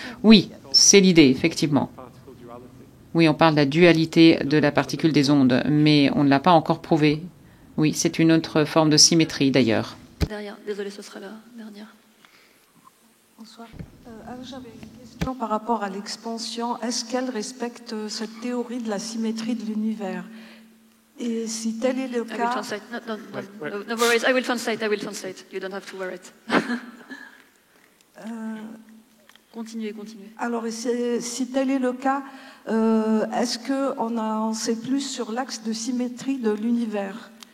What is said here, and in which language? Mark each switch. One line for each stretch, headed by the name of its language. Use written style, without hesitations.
French: Oui, c'est l'idée, effectivement. Oui, on parle de la dualité de la particule des ondes, mais on ne l'a pas encore prouvé. Oui, c'est une autre forme de symétrie, d'ailleurs. Derrière, désolé, ce sera la dernière. Bonsoir. J'avais une question par rapport à l'expansion. Est-ce qu'elle respecte cette théorie de la symétrie de l'univers? Et si tel est le cas...
English: I will translate. No worries. I will translate. You don't have to worry.
French: Continuez. Alors, si tel est le cas, est-ce qu'on en sait plus sur l'axe de symétrie de l'univers?